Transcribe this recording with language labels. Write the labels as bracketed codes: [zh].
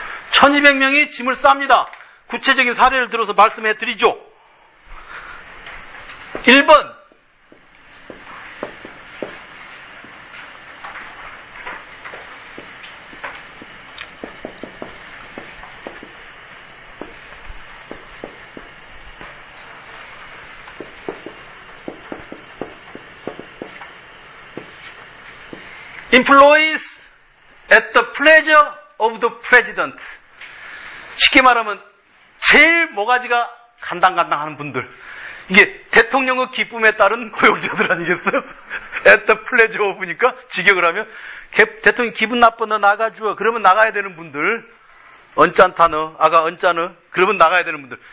[ko] 1,200명이 짐을 쌉니다. 구체적인 사례를 들어서 말씀해 드리죠. [en] 1번 Employees at the pleasure of the president. [ko] 쉽게 말하면 제일 모가지가 간당간당하는 분들. 이게 대통령의 기쁨에 따른 고용자들 아니겠어요? [en] At the pleasure of [ko] 니까 직역을 하면 대통령 기분 나쁘나 나가주어. 그러면 나가야 되는 분들. 언짠타너 아가 언짠어. 그러면 나가야 되는 분들.